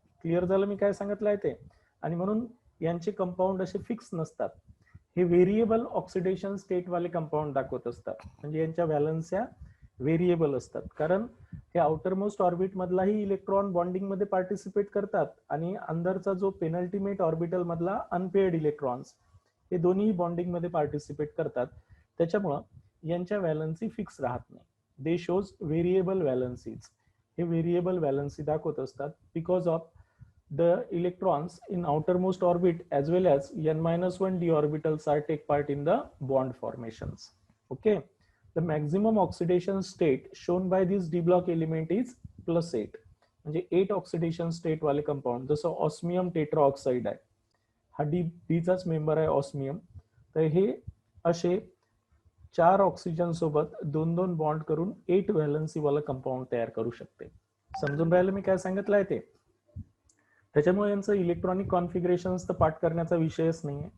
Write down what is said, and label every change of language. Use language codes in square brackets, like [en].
[mr] Clear झालं मी काय सांगितलं आहे ते? आणि म्हणून यांचे कंपाऊंड असे फिक्स नसतात, हे व्हेरिएबल ऑक्सिडेशन स्टेट वाले कंपाऊंड दाखवत असतात, म्हणजे यांच्या व्हॅलन्स्या व्हेरिएबल असतात, कारण हे outer most orbit मधलाही electron bonding मध्ये पार्टिसिपेट करतात आणि अंदरचा जो पेनल्टिमेट ऑर्बिटल मधला अनपेअर्ड इलेक्ट्रॉन्स, हे दोन्ही बॉन्डिंग मध्ये पार्टिसिपेट करतात. त्याच्यामुळं यांच्या व्हॅलन्सी फिक्स राहत नाही. [en] They shows variable valencies. [mr] हे व्हेरिएबल व्हॅलन्सी दाखवत असतात [en] Because of the electrons in outermost orbit as well as n-1 d orbitals are take part in the bond formations. Okay, the maximum oxidation state shown by this d block element is +8. [mr] म्हणजे 8 oxidation state वाले compound, जसं osmium tetroxide आहे, हा D चाच member आहे osmium, तर हे असे 4 ऑक्सिजन सोबत 2-2 बॉन्ड करून 8 व्हॅलन्सी वाला कंपाऊंड तयार करू शकते. समजून राहिलं मी काय सांगितलं आहे ते? त्याच्यामुळे यांचं इलेक्ट्रॉनिक कॉन्फिगरेशन्स तर पाठ करण्याचा विषयच नाहीये.